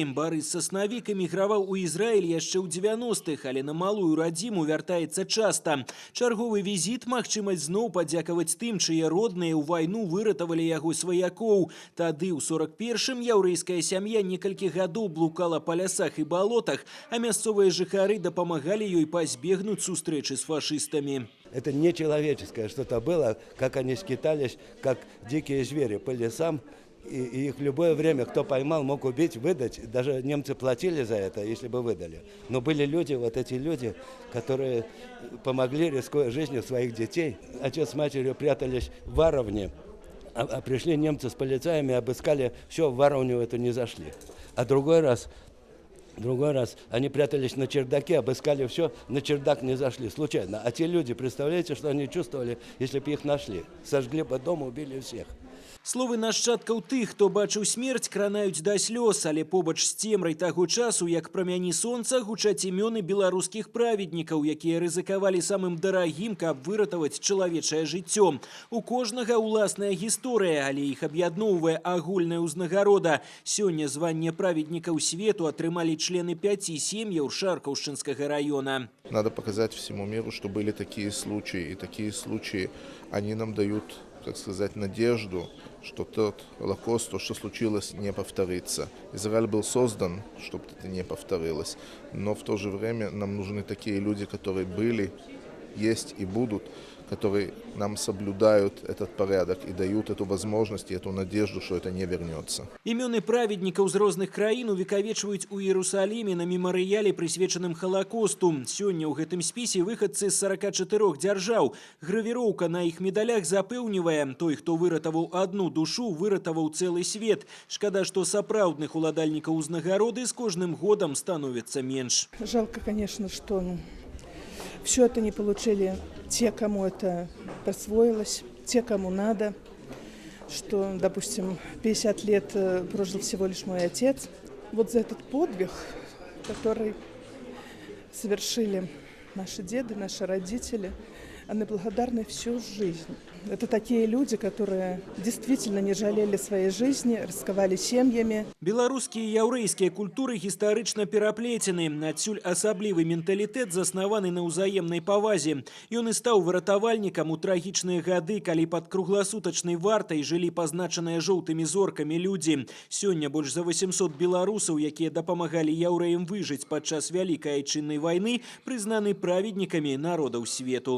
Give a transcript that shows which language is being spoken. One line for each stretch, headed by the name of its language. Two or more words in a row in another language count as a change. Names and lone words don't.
Belarusian: Барыс Саснавік эміграваў у Ізраіль яшчэ ў 90-х, але на малую радзіму вяртаецца часта. Чарговы візіт – магчымасць зноў падзякаваць тым, чые родныя ў вайну выратавалі яго сваякоў. Тады, ў 41-м, яўрэйская сям'я некалькі гадоў блукала па лясах і балотах, а мясцовыя жыхары дапамагалі ёй пазбегнуць
Russian: встречи с фашистами. Это нечеловеческое что-то было, как они скитались, как дикие звери по лесам. И их в любое время, кто поймал, мог убить, выдать. Даже немцы платили за это, если бы выдали. Но были люди, вот эти люди, которые помогли, рискуя жизнью своих детей. Отец с матерью прятались в Варовне, а пришли немцы с полицаями, обыскали, все, в Варовню эту не зашли. А другой раз они прятались на чердаке, обыскали все, на чердак не зашли, случайно. А те люди, представляете, что они чувствовали, если бы их нашли? Сожгли бы дом, убили всех.
Belarusian: Словы нашчадкаў тых, хто бачыў смерць, кранаюць да слёз, але побач з цемрай таго часу, як прамяні сонца, гучаць імёны беларускіх праведнікаў, якія рызыкавалі самым дарагім, каб выратаваць чалавечае жыццё. У кожнага ўласная гісторыя, але іх аб'ядноўвае агульная ўзнагарода. Сёння званне праведнікаў свету атрымалі члены 5 сем'яў Шаркаўшчынскага района.
Russian: Надо показать всему миру, что были такие случаи, и такие случаи, они нам дают, так сказать, надежду, что тот Холокост, то, что случилось, не повторится. Израиль был создан, чтобы это не повторилось, но в то же время нам нужны такие люди, которые были, есть и будут, которые нам соблюдают этот порядок и дают эту возможность и эту надежду, что это не вернется.
Belarusian: Імёны праведнікаў з розных краін увекавечваюць у Іерусаліме на мемарыяле, прысвечаным Халакосту. Сёння ў гэтым спісе выхадцы з 44 дзяржаў. Гравіроўка на іх медалях запэўнівае: той, хто выратаваў одну душу, выратаваў цэлы свет. Шкада, што сапраўдных уладальнікаў узнагароды з кожным годам становіцца менш.
Russian: Жалко, конечно, что все это не получили те, кому это присвоилось, те, кому надо. Что, допустим, 50 лет прожил всего лишь мой отец. Вот за этот подвиг, который совершили наши деды, наши родители, они благодарны всю жизнь. Это такие люди, которые действительно не жалели своей жизни, рисковали семьями.
Belarusian: Беларускія і яўрэйскія культуры гістарычна пераплецены. Адсюль асаблівы менталітэт заснаваны на ўзаемнай павазе. Ён і стаў выратавальнікам у трагічныя гады, калі пад кругласутачнай вартай жылі пазначаныя жоўтымі зоркамі людзі. Сёння больш за 800 беларусаў, якія дапамагалі яўрэям выжыць падчас Вялікай айчыннай вайны, прызнаны праведнікамі народаў свету.